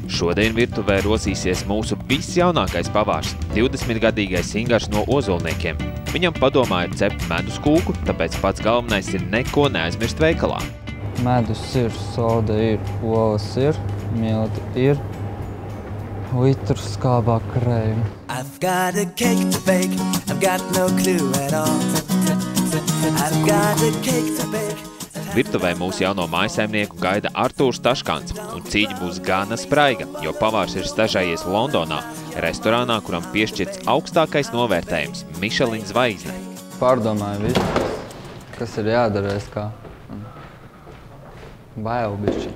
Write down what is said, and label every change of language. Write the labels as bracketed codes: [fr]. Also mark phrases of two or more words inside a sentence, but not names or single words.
[lv] Šodien virtuvē rosīsies mūsu visjaunākais pavārs, 20-gadīgais Ingars no Ozolniekiem. Viņam padomā ir cept medus kūku, tāpēc pats galvenais ir neko neaizmirst veikalā. Medus ir, soda ir, olas ir, milti ir, litrs skābā krējuma. [en] I've got a cake to bake, I've got no clue at all. I've got a cake to bake. [lv] Virtuvē mūsu jauno mājsaimnieku gaida Artūrs Taškants, un cīņa būs gana spraiga, jo pavārs ir stažējies Londonā, restorānā, kuram piešķirts augstākais novērtējums – Michelin zvaigzne. Pārdomāju visu, kas ir jādara, kā bail bišķi.